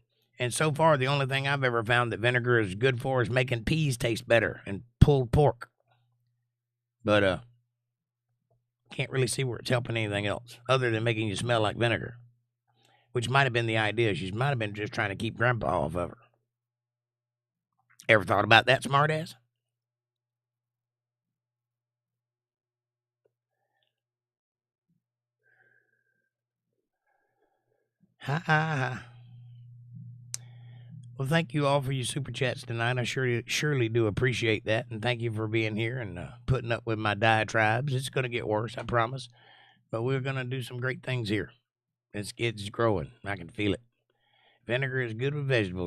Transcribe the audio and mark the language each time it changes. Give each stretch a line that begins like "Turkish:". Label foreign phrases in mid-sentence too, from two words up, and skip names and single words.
English: And so far, the only thing I've ever found that vinegar is good for is making peas taste better and pulled pork. But, can't really see where it's helping anything else other than making you smell like vinegar, which might have been the idea. She might have been just trying to keep Grandpa off of her. Ever thought about that, smartass? Ha ha ha. Well, thank you all for your super chats tonight. I surely do appreciate that. And thank you for being here and putting up with my diatribes. It's going to get worse, I promise. But we're going to do some great things here. It's growing. I can feel it. Vinegar is good with vegetables.